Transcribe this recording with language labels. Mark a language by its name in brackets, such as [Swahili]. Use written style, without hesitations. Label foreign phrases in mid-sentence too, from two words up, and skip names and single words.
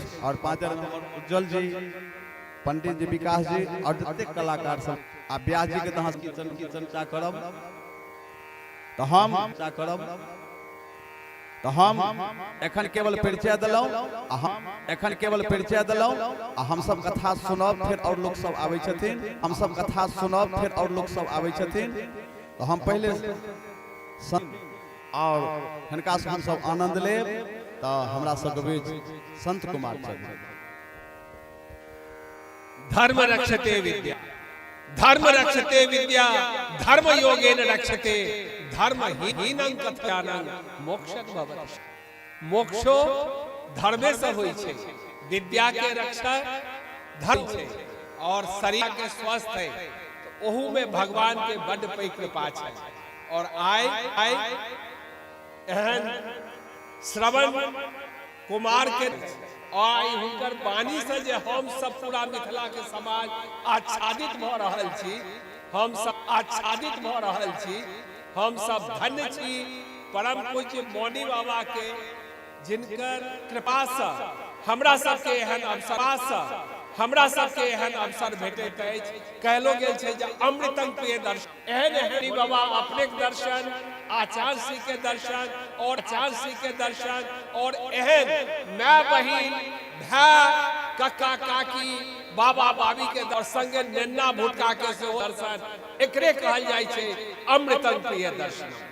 [Maithili] और 5 नंबर उज्जवल जी, पंडित जी विकास जी और जतेक कलाकार सब आ व्यास जी के तहाँ कीर्तन चा करब तो हम एखन केवल परिचय देलौं आ हम सब कथा सुनब फिर और लोग सब आबै छथिन। हम सब कथा सुनब फिर और लोग सब आबै छथिन। तो हम पहले और हिनका से हम सब आनंद लेब। तो हमरा सबके बीच संत कुमार चल। [Sanskrit] धर्म रक्षते विद्या, धर्म रक्षते विद्या, धर्म योगेन रक्षते धर्महीनं कथयानं मोक्षं भवति। [Maithili] मोक्षो धर्मे से होई छै। विद्या के रक्षा धर्म छै और शरीर के स्वस्थ है तो ओहू में भगवान के बड़ पैघ कृपा छै। और आय एहन श्रवण कुमार के और हुनकर वाणी से जे हम सब पूरा मिथिला के समाज आच्छादित भ रहल छी, हम सब आच्छादित भ रहल छी। हम सब धन्य छी परम पूज्य मौनी बाबा के, जिनकर कृपा से हमरा सबके एहन अवसर से हमरा सबके एहन अवसर भेटैत अछि कहलो गेल छै जे [Sanskrit] अमृतंग प्रिय दर्शन [Maithili] एहन बाबा अपने के दर्शन आचार्य श्री के दर्शन और आचार्य श्री के दर्शन और एहन माय बहिन भाई कक्का काकी बाबा बाबी के दर्शन के नेन्ना भुटका के सेहो दर्शन एकरे कहल जाइ छै [Sanskrit] अमृतंग प्रिय दर्शन।